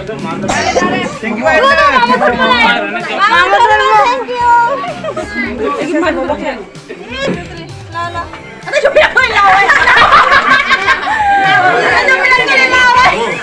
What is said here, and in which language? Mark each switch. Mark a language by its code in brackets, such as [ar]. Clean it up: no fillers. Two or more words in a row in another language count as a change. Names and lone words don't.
[en] Thank you, Aida. Mama thank you. [tl] Ano yung pinakailawan? Ano yung pinakailawan?